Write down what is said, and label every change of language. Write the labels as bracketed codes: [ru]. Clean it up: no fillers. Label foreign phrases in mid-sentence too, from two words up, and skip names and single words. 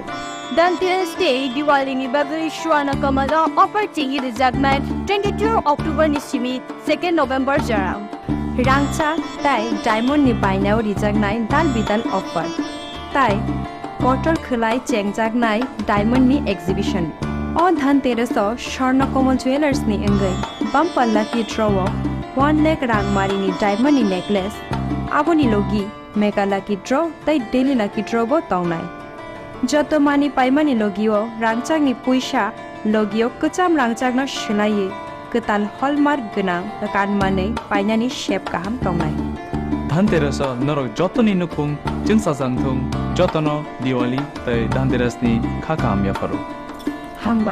[trp] Dhanteras Day Diwali ni bagai shuana kamala opportunity rejagnai 22 October ni simi 2 November jarang. Rangcha tai diamond ni bainao rijagnai dal bidal offer. Tai portal khulai chengjagnai diamond ni exhibition. O Dhanteras o Sharna Komal Jewelers ni engai [en] bumper lucky draw [trp] 1 lakh rangmari ni diamond ni necklace. Aboni logi [en] mega lucky draw [trp] tai [en] daily lucky draw [trp] bo tongnai. Joto mani paimani logio rangchang ni puisa logio kucham rangchang no shulai ketal hallmark gunang kan mane painani shape kaham tongnai. Dhanteras norok jotoni nukung jingsa jangthung jotono Diwali tai Dhanteras ni khakam ya faru.